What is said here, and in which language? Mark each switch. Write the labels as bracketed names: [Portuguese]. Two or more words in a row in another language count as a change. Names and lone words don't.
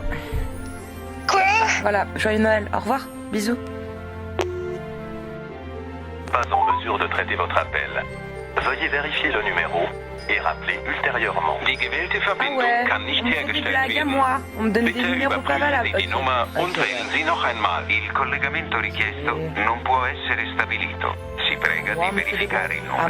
[French] Quoi? Voilà, joyeux Noël, au revoir, bisous. Pas en mesure de traiter votre appel. Veuillez vérifier le numéro et rappeler ultérieurement. Ah ouais, on me fait des blagues à moi, on me donne des numéros pas valables. [Italian] Il collegamento richiesto non può essere stabilito. Si prega di verificare il numero.